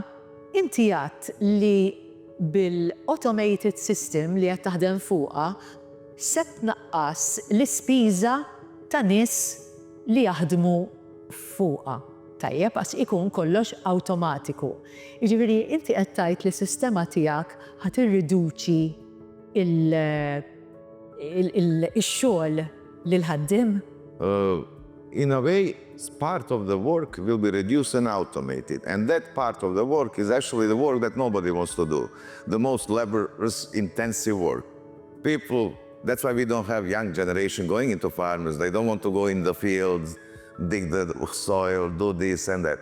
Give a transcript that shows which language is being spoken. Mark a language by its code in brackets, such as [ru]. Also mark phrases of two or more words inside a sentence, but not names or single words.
[mt] Inti għadt li bil- [en] automated system [mt] li qed taħdem fuqha se tnaqqas l-ispiża ta' nies li jaħdmu fuqha. Tajjeb, għax ikun kollox awtomatiku. Jiġifieri inti qed tgħid li s-sistema tiegħek ħadd irriduċi il-xogħol lil ħaddiem? [en] In a way, part of the work will be reduced and automated. And that part of the work is actually the work that nobody wants to do. The most laborious, intensive work. People, that's why we don't have young generation going into farmers. They don't want to go in the fields, dig the soil, do this and that.